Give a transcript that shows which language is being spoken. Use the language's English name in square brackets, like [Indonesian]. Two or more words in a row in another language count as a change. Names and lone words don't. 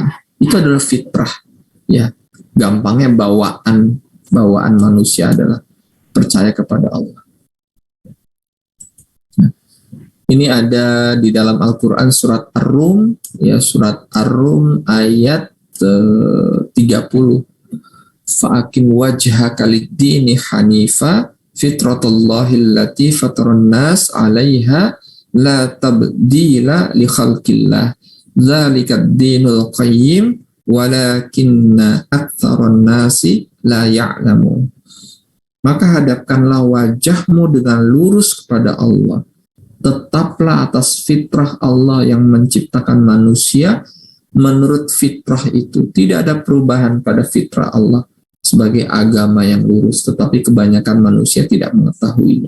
[Indonesian] Itu adalah fitrah, ya. Gampangnya bawaan manusia adalah percaya kepada Allah. Ini ada di dalam Al-Quran surat Ar-Rum, ya, surat Ar-Rum ayat 30. [Arabic] فأقم وجهك للدين حنيفا فطرة الله التي فطر الناس عليها لا تبديل لخلق الله ذلك الدين القيم ولكن أكثر الناس لا يعلمون. [Indonesian] Maka hadapkanlah wajahmu dengan lurus kepada Allah. Tetaplah atas fitrah Allah yang menciptakan manusia menurut fitrah itu. Tidak ada perubahan pada fitrah Allah sebagai agama yang lurus, tetapi kebanyakan manusia tidak mengetahuinya.